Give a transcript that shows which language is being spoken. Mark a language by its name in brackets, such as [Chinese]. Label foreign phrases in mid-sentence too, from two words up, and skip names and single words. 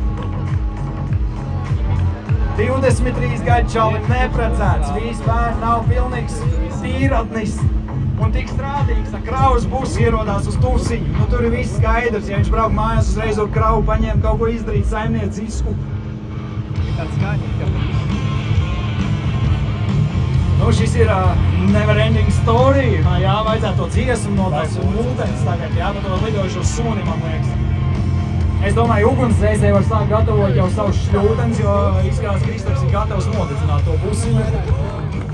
[Latvian] 23 gadu čalim neprecēts, visi bērni nav pilnīgs tīratnis un tik strādīgs, kravas bus ierodās uz tusiņu. Tur ir viss skaidrs, ja viņš brauk mājās uzreiz ar kravu, paņem kaut ko izdarīt saimniecisku. Ir tāds skaņīgi, Šis ir [English] never ending story. [Latvian] Jā, vajadzētu to dziesmu no tās mūtenes tagad, jā, par to lidojušo suni, man liekas. Es domāju, ugunsdzēsēji var sākt gatavot jau savus šļūtenes, jo izskatās, Kristaps ir gatavs nodedzināt to busiņu.